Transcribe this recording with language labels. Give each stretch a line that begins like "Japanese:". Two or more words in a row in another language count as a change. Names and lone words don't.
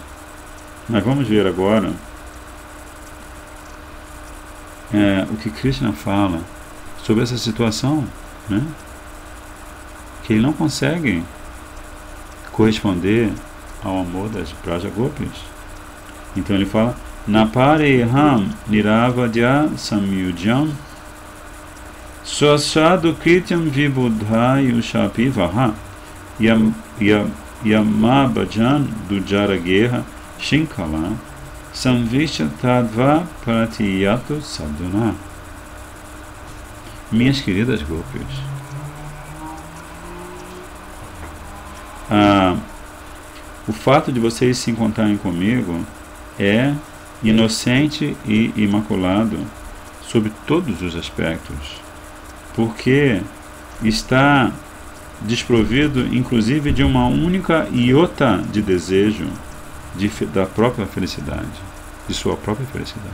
Portuguese: Nós vamos ver agora o que Krishna fala sobre essa situação, né? Que ele não consegue corresponder ao amor das Braja Gopis. Então ele fala:
Sanskrit: Napareham niravadya samyujam swasadu krityam vibudhayushapi vaha yamabhajan dujarageha shinkala samvishya tadva pratiyato sadhuna.
Portuguese: Minhas queridas Gopis, o fato de vocês se encontrarem comigo é inocente e imaculado sob todos os aspectos, porque está desprovido inclusive de uma única iota de desejo da própria felicidade, de sua própria felicidade.